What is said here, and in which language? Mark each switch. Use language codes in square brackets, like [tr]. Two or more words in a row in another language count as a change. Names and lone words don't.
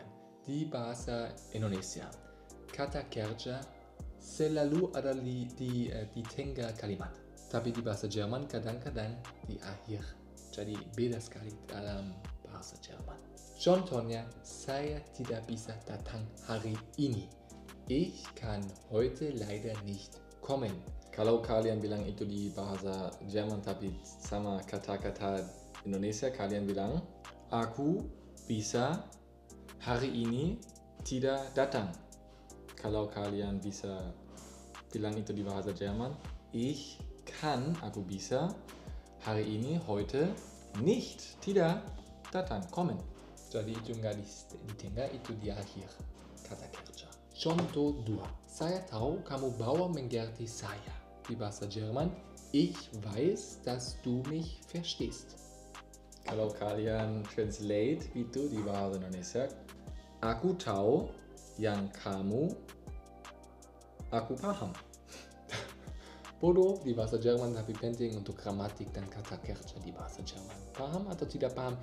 [id] Di bahasa Indonesia, kata kerja selalu ada di tengah kalimat. Tapi di bahasa Jerman kadang-kadang di akhir. Jadi beda sekali dalam bahasa Jerman. Contohnya, saya tidak bisa datang hari ini. [de] Ich kann heute leider nicht kommen. [id] Kalau kalian bilang itu di bahasa Jerman tapi sama kata-kata Indonesia, kalian bilang aku bisa hari ini tidak datang. Kalau kalian bisa bilang itu di bahasa Jerman, [de] ich kann, [id] aku bisa hari ini heute tidak datang, kommen. Jadi itu nggak di tengah, itu di akhir kata kerja. Contoh 2. Saya tahu kamu bawa mengerti saya. Di bahasa Jerman, [de] ich weiß, dass du mich verstehst. [id] Kalau kalian translate itu di bahasa Indonesia, aku tahu yang kamu, aku paham. Bodoh di bahasa Jerman, tapi penting untuk gramatik dan kata kerja di bahasa Jerman. Paham atau tidak paham?